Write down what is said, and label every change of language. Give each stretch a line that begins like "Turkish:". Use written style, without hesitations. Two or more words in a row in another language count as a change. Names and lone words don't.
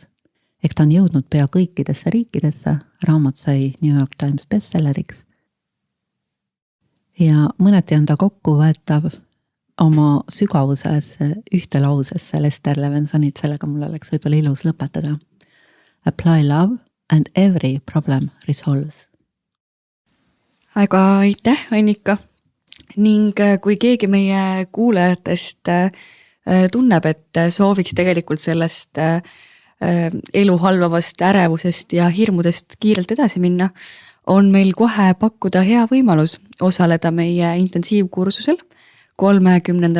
Estonian: Ehk ta on jõudnud pea kõikidesse riikidesse, raamat sai New York Times bestselleriks. Ja mõneti on ta kokkuvõetav oma sügavuses ühte lausesse Lester Levensonit, sellega mul oleks võib-olla ilus lõpetada.
English: Apply love and every problem resolves.
Estonian: Aga aitäh, Annika! Ning kui keegi meie kuulajatest tunneb, et sooviks tegelikult sellest elu halvavast ärevusest ja hirmudest kiirelt edasi minna, on meil kohe pakkuda hea võimalus osaleda meie intensiivkursusel 30.